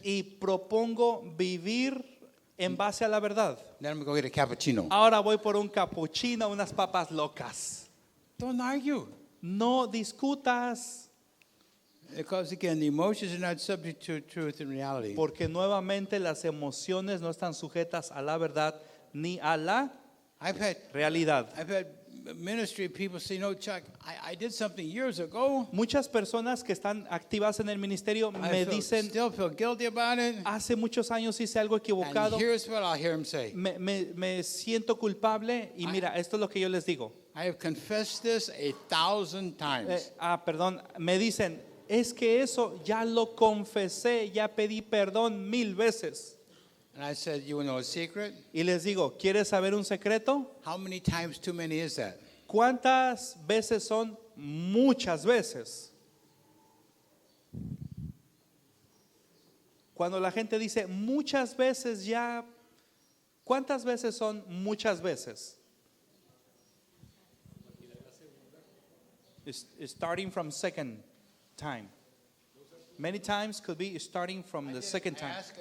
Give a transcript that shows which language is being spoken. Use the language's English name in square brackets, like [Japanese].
[Spanish] y propongo vivir en base a la verdad. [English] Then I'm going to go get a cappuccino. [Spanish] Ahora voy por un capuchino, unas papas locas. [English] Don't argue. [Spanish] No discutas, [English] Because again, the emotions are not subject to truth in reality. [Spanish] porque nuevamente las emociones no están sujetas a la verdad ni a la [English] I've had [Spanish] realidad. [English] ministry people say, no, Chuck, I did something years ago. [Spanish] Muchas personas que están activas en el ministerio me dicen, [English] still feel guilty about it. [Spanish] hace muchos años hice algo equivocado, [English] And here's what I'll hear him say. [Spanish] me siento culpable y mira, esto es lo que yo les digo. [English] I have confessed this 1,000 times. [Spanish] Perdón, me dicen, es que eso ya lo confesé, ya pedí perdón 1000 veces. [English] And I said, you know a secret? [Spanish] Y les digo, ¿quieres saber un secreto? [English] How many times too many is that? [Spanish] ¿Cuántas veces son? Muchas veces. Cuando la gente dice muchas veces ya, ¿cuántas veces son muchas veces? [English] It's starting from second time. Many times could be starting from the second time.